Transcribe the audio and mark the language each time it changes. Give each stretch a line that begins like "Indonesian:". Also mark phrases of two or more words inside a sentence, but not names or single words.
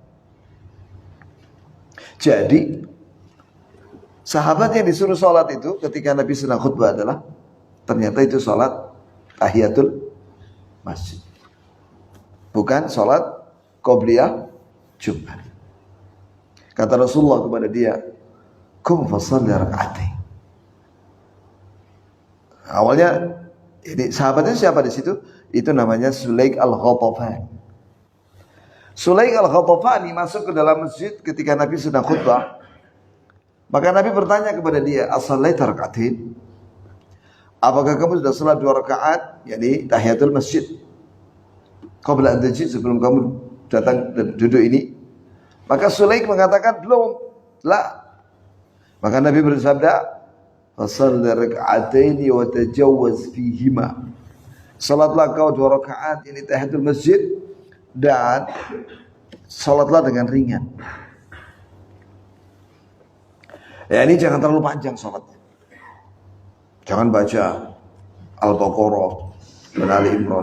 Indonesian: Jadi sahabat yang disuruh sholat itu ketika Nabi sedang khutbah adalah ternyata itu sholat tahiyatul masjid, bukan sholat qobliyah Jumat. Kata Rasulullah kepada dia,
Arabic: "قم فصل ركعتين."
Indonesian: Awalnya ini sahabatnya siapa di situ? Itu namanya Sulaik al-Ghatafani. Sulaik al-Ghatafani masuk ke dalam masjid ketika Nabi sedang khutbah. Maka Nabi bertanya kepada dia,
Arabic: "أصليت ركعتين?"
Indonesian: Apakah kamu sudah salat 2 rakaat, yakni tahiyatul masjid?
Arabic: قبل أن تجلس,
Indonesian: sebelum kamu datang dan duduk ini? Maka Sulaik mengatakan, "Belum." La. Maka Nabi bersabda,
Arabic: "فصل ركعتين وتجوز فيهما."
Indonesian: Salatlah kau 2 rakaat, ini tahiyatul masjid, dan salatlah dengan ringan. Ya, ini jangan terlalu panjang salatnya. Jangan baca Al-Baqarah dan Ali Imran.